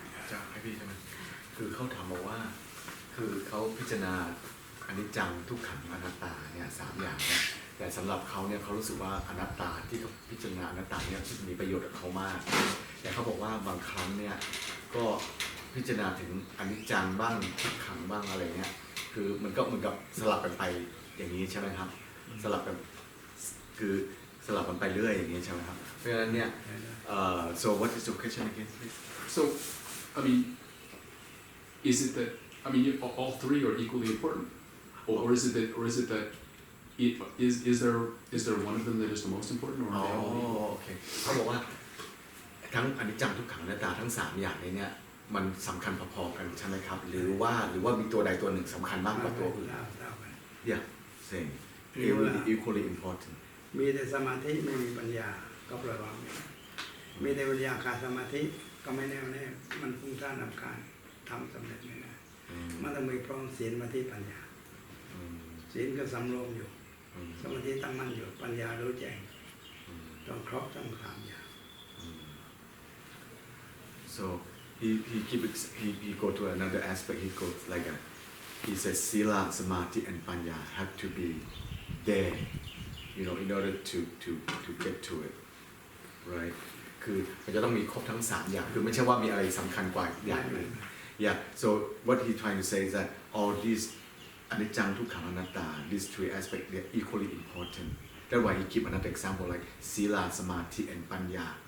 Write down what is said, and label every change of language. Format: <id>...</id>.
<th>จะให้พี่ใช่ไหมคือเขาถามบอกว่าคือเขาพิจารณาอนิจจังทุกขังอนัตตาเนี่ย3 อย่างเนี่ยแต่สำหรับเขาเนี่ยเขารู้สึกว่าอนัตตาที่เขาพิจารณาอนัตตาเนี่ยมีประโยชน์กับเขามากแต่เขาบอกว่าบางครั้งเนี่ยก็พิจารณาถึงอนิจจังบ้างทุกขังบ้างอะไรเงี้ยคือมันก็เหมือนกับสลับกันไปอย่างนี้ใช่ไหมครับสลับกันคือสลับกันไปเรื่อยอย่างนี้ใช่ไหมครับเพราะฉะนั้นเนี่ย</th> <en>so what is your question again please So, I mean, is it that all three are equally important, or is it that is there one of them that is the most important, or are they all?</en> <th>โอเคเขาบอกว่าทั้งอนิจจังทุกขังอนัตตาทั้ง3 อย่างนี้เนี่ยมันสำคัญพอๆกันใช่ไหมครับหรือว่ามีตัวใดตัวหนึ่งสำคัญมากกว่าตัวอื่น</th> <en>Yeah same equally important</en> <th>มีแต่สมาธิไม่มีปัญญาก็ปล่อยวางมีแต่ปัญญาขาดสมาธิก็ไม่แน่วแน่มันฟุ้งซ่านรำคาญทำสำเร็จไม่ได้มันต้องมีพร้อมศีลสมาธิปัญญาศีลก็สำรวมอยู่สมาธิตั้งมั่นอยู่ปัญญารู้แจ้งต้องครบทั้ง3 อย่าง</th> <en>so he go to another aspect he goes like he says sila samadhi and panya have to be there in order to get to it right</en> <th>คือมันจะต้องมีครบทั้ง3 อย่างคือไม่ใช่ว่ามีอะไรสำคัญกว่าอย่างอื่น</th> <en>yeah so what he trying to say is that all these anicca dukkha anatta these 3 aspects they are equally important that's why he give another example like sila samadhi and panya</en>